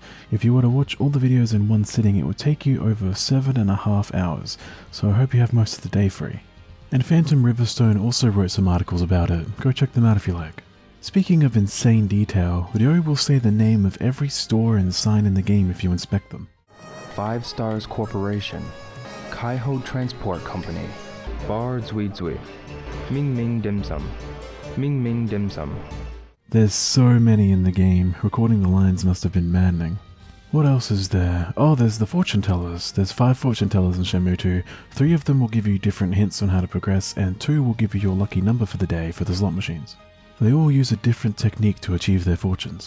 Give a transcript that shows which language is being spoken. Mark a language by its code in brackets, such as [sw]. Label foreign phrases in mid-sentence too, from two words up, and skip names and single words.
[en] If you were to watch all the videos in one sitting, it would take you over 7.5 hours, so I hope you have most of the day free. And Phantom Riverstone also wrote some articles about it, go check them out if you like. Speaking of insane detail, Ryo will say the name of every store and sign in the game if you inspect them. 5 Stars Corporation, Kaiho Transport Company, Bar Zui Zui, Ming Ming Dim Sum, Ming Ming Dim Sum. There's so many in the game, recording the lines must have been maddening. What else is there? Oh, there's the fortune tellers. There's 5 fortune tellers in Shenmue 2. 3 of them will give you different hints on how to progress, and 2 will give you your lucky number for the day for the slot machines. They all use a different technique to achieve their fortunes.